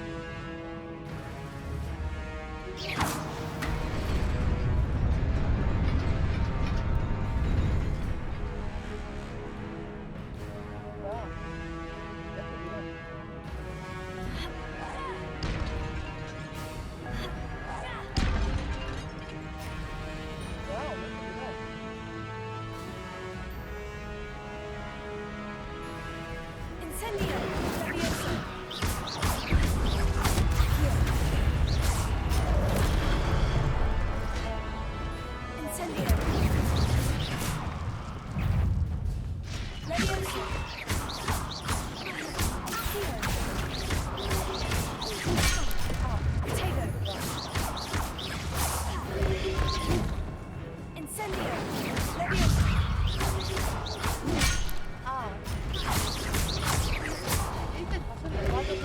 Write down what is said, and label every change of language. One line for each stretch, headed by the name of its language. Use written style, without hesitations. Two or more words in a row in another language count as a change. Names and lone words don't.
Korean: 뭐야? 이렇게 밀어. 뭐야? 왜 이렇게 밀어?
Latin: Incendio. Incendio. Leviosa.
English: Potato.
Latin: Incendio. Leviosa.
Korean: 아. 일단 다시 내려가지고.